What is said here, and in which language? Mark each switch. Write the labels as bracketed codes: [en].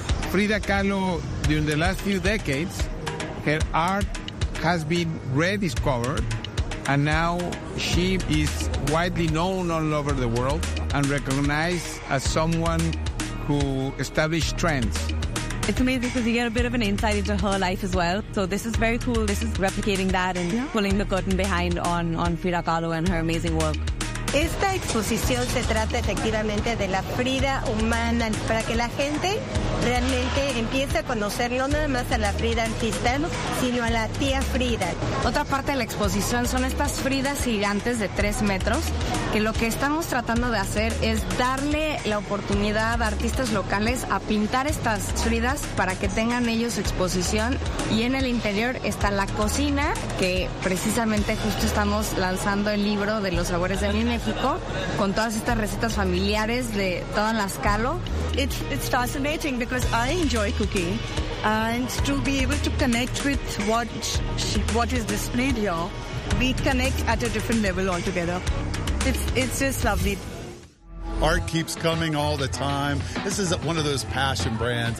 [en] Frida Kahlo, during the last few decades, her art has been rediscovered, and now she is widely known all over the world and recognized as someone who established trends. It's amazing because you get a bit of an insight into her life as well. So this is very cool. This is replicating that and pulling the curtain behind on Frida Kahlo and her amazing work. [es] Esta exposición se trata efectivamente de la Frida humana para que la gente realmente empiece a conocer no nada más a la Frida artista, sino a la tía Frida. Otra parte de la exposición son estas Fridas gigantes de 3 metros, que lo que estamos tratando de hacer es darle la oportunidad a artistas locales a pintar estas Fridas para que tengan ellos exposición. Y en el interior está la cocina, que precisamente justo estamos lanzando el libro de los sabores de Mime. Con todas estas recetas familiares de todas las Kahlo. [en] It's fascinating because I enjoy cooking and to be able to connect with what is displayed here, we connect at a different level altogether. It's just lovely. Art keeps coming all the time. This is one of those passion brands.